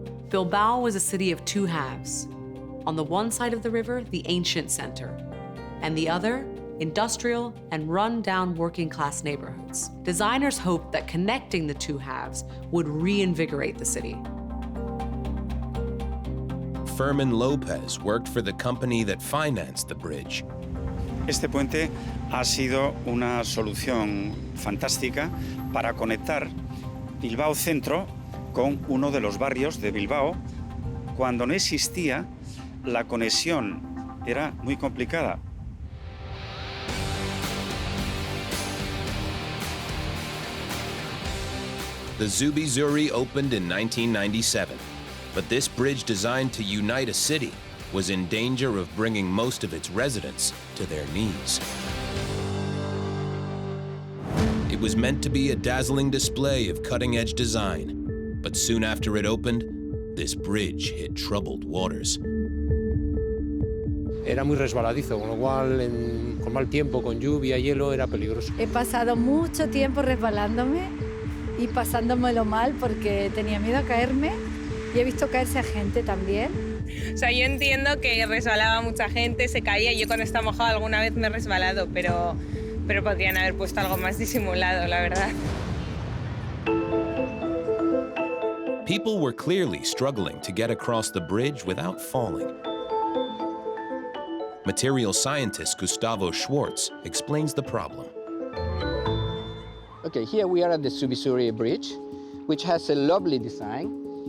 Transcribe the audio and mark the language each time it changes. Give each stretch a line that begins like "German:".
English: Bilbao was a city of two halves. On the one side of the river, the ancient center, and the other, industrial and run-down working-class neighborhoods. Designers hoped that connecting the two halves would reinvigorate the city. Fermin Lopez worked for the company that financed the bridge.
Spanish: Este puente ha sido una solución fantástica para conectar Bilbao Centro con uno de los barrios de Bilbao. Cuando no existía, la conexión era muy complicada.
English: The Zubizuri opened in 1997, but this bridge designed to unite a city was in danger of bringing most of its residents to their knees. It was meant to be a dazzling display of cutting-edge design, but soon after it opened, this bridge hit troubled waters.
Spanish: Era muy resbaladizo, con lo cual con mal tiempo, con lluvia, hielo, era peligroso. He pasado mucho tiempo resbalándome y pasándomelo mal porque tenía miedo a caerme y he visto caerse a gente también. O sea, yo entiendo que resbalaba mucha gente, se caía. Yo cuando está mojado alguna vez me he resbalado, pero podrían haber puesto algo más disimulado, la verdad.
English: People were clearly struggling to get across the bridge without falling. Material scientist Gustavo Schwartz explains the problem. Okay, here we are at the Zubizuri Bridge, which has a lovely design.